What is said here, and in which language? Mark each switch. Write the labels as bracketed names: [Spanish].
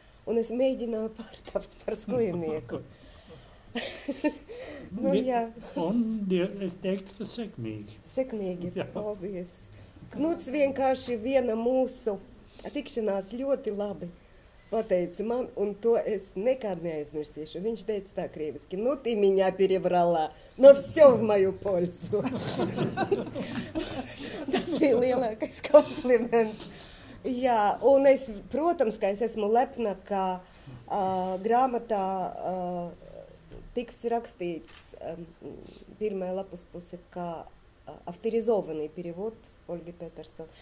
[Latvian] Un es mēģināju pārtapt par sklinieku. Jā. Un es teiktu, ka sekmīgi. Sekmīgi, paldies. Knuts vienkārši viena mūsu tikšanās ļoti labi pateica man, un to es nekad neaizmirsīšu. Viņš teica tā krieviski: [Russian] "Nu, ты меня перебрала, но всё в мою пользу." [Latvian] Tas ir lielākais kompliments. Jā, un es, protams, ka es esmu lepna, ka grāmatā tiks rakstīts pirmajā lapas puse, kā [Russian] авторизованный перевод Ольги Петерсон.